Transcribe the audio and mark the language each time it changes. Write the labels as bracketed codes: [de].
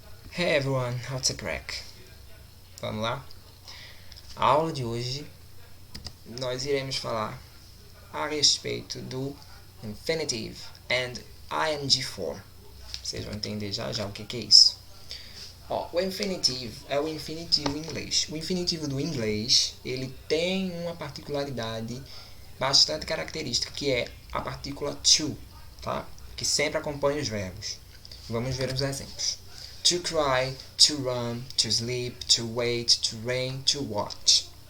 [en] Hey everyone, what's a crack? [pt] Vamos lá? A aula de hoje nós iremos falar a respeito do infinitive and ing form. Vocês vão entender já já o que é isso. O infinitivo é o infinitivo em inglês. O infinitivo do inglês, ele tem uma particularidade bastante característica, que é a partícula to, tá? Que sempre acompanha os verbos. Vamos ver os exemplos. [en] To cry, to run, to sleep, to wait, to rain, to watch.